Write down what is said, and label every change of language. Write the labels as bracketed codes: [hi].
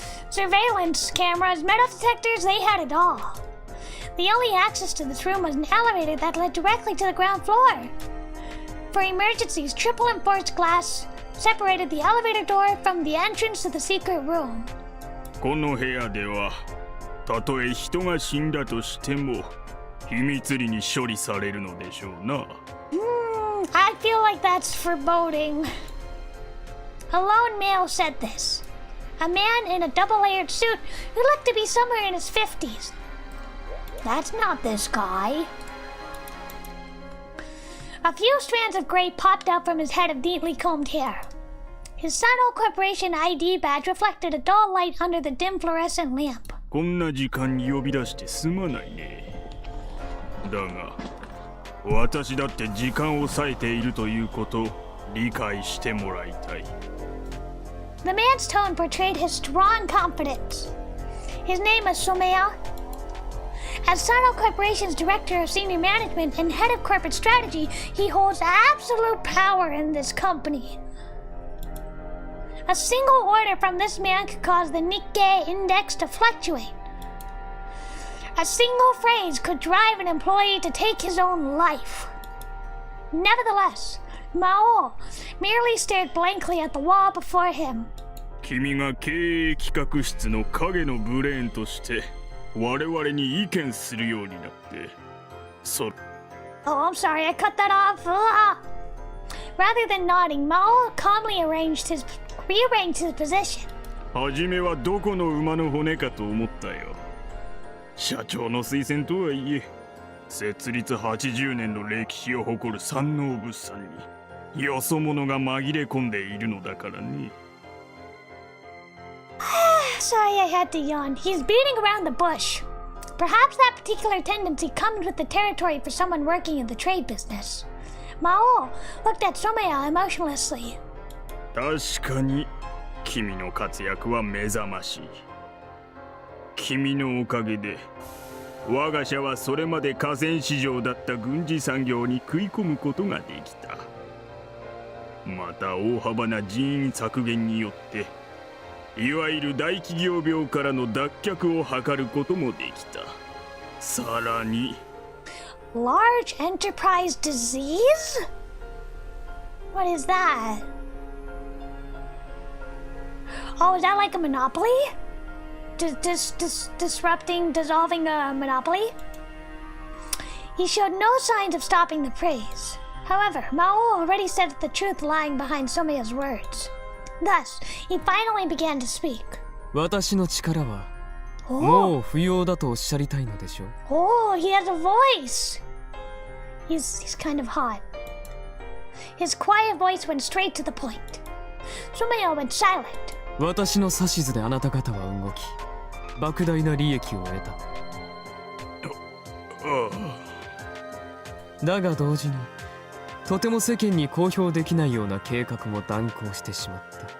[en] Surveillance cameras, metal detectors, they had it all. The only access to this room was an elevator that led directly to the ground floor. For emergencies, triple enforced glass separated the elevator door from the entrance to the secret room. [ja] この部屋では、たとえ人が死んだとしても、秘密裏に処理されるのでしょうな。 [en] I feel like that's foreboding. A lone male said this. A man in a double-layered suit who looked to be somewhere in his 50s. That's not this guy. A few strands of gray popped out from his head of neatly combed hair. His Sano Corporation ID badge reflected a dull light under the dim fluorescent lamp. [ja] こんな時間に呼び出してすまないね。だが、私だって時間を割いているということを理解してもらいたい。 [en] The man's tone portrayed his strong confidence. His name is Somea. As Sano Corporation's Director of Senior Management and Head of Corporate Strategy, he holds absolute power in this company. A single order from this man could cause the Nikkei index to fluctuate. A single phrase could drive an employee to take his own life. Nevertheless, Maou merely stared blankly at the wall before him. [ja] 君が経営企画室の影のブレーンとして我々に意見するようになって、 [en] Oh, I'm sorry, I cut that off. Rather than nodding, Maou calmly rearranged his position. [ja] 初めはどこの馬の骨かと思ったよ。社長の推薦とはいえ、設立80年の歴史を誇る山王物産によそ者が紛れ込んでいるのだからね。 [en] Sorry, I had to yawn. He's beating around the bush. Perhaps that particular tendency comes with the territory for someone working in the trade business. Maou looked at Somea emotionlessly. [ja] 確かに君の活躍は目覚ましい。君のおかげで我が社はそれまで河川市場だった軍事産業に食い込むことができた。また大幅な人員削減によっていわゆる大企業病からの脱却を図ることもできた。さらに [en] Large enterprise disease? What is that? Oh, is that like a monopoly? Dissolving a monopoly? He showed no signs of stopping the praise. However, Maou already said the truth lying behind Someya's words. Thus, he finally began to speak. [ja] 私の力はもう不要だとおっしゃりたいのでしょう。 [en] Oh, he has a voice. He's kind of hot. His quiet voice went straight to the point. Someya went silent. [ja] 私の指図であなた方は動き、莫大な利益を得た。だが同時に、とても世間に公表できないような計画も断行してしまった。